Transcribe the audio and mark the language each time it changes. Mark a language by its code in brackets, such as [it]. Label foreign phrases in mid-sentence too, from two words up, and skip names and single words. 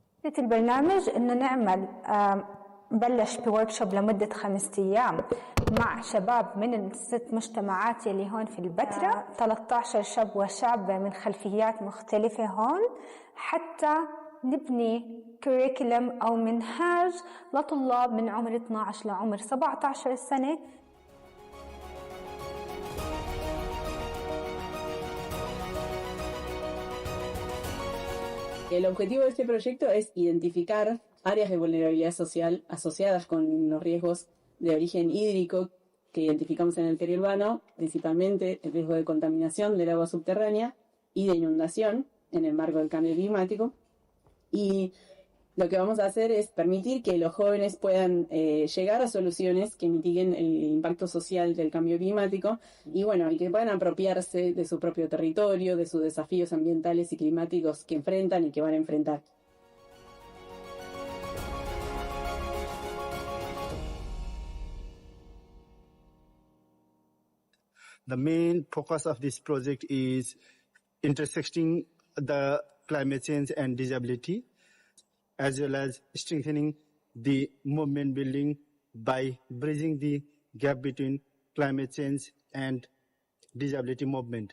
[ar] فكرة البرنامج إنه نعمل نبلش بوركشوب لمدة 5 أيام مع شباب من ال6 مجتمعات اللي هون في البتراء، 13 شاب وشابة من خلفيات مختلفة هون، حتى نبني كوريكولم أو منهاج لطلاب من عمر 12 لعمر 17 سنة. [es] El objetivo de este proyecto es identificar áreas de vulnerabilidad social asociadas con los riesgos de origen hídrico que identificamos en el periurbano, principalmente el riesgo de contaminación del agua subterránea y de inundación en el marco del cambio climático. Y lo que vamos a hacer es permitir que los jóvenes puedan llegar a soluciones que mitiguen el impacto social del cambio climático y que puedan apropiarse de su propio territorio, de sus desafíos ambientales y climáticos que enfrentan y que van a enfrentar. [en] The main focus of this project is intersecting the climate change and disability, as well as strengthening the movement building by bridging the gap between climate change and disability movement.